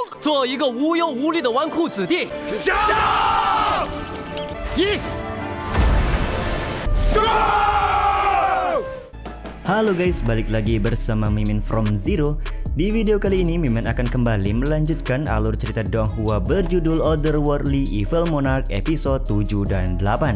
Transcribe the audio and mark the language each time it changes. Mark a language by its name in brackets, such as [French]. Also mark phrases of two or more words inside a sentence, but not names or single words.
[Chinese] 做一个无忧无虑的纨绔子弟。下！ [Indonesian] Halo guys, balik lagi bersama Mimin from Zero. Di video kali ini Mimin akan kembali melanjutkan alur cerita Donghua berjudul Otherworldly Evil Monarch episode 7 dan 8.